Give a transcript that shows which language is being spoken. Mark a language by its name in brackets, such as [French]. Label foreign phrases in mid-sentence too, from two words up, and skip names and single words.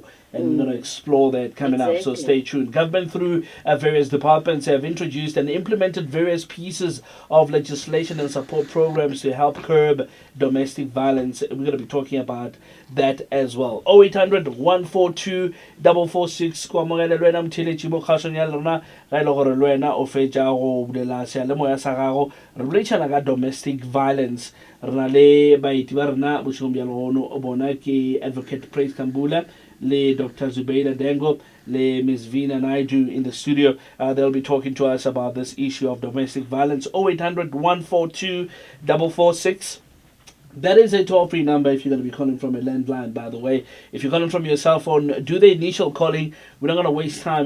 [English] And we're going to explore that coming up, so stay tuned. Government, through various departments, have introduced and implemented various pieces of legislation and support programs to help curb domestic violence. We're going to be talking about that as well. [Northern Sotho] 0800 142 446 kwa mogele lwena mtheletši mo kgasong ya lona ga ile gore lwena o fetša go bulela sealemoya sa gago re boletšana ka [English] domestic violence. [Northern Sotho] Re na le baeti ba rena bošegong bja legono o bona ke Advocate Praise Kambula, le Dr. Zubeda Dangor, le Ms. [English] Vina Naidu in the studio. They'll be talking to us about this issue of domestic violence. 0800 142 446. That is a toll-free number if you're going to be calling from a landline, by the way. If you're calling from your cell phone, do the initial calling. We're not going to waste time.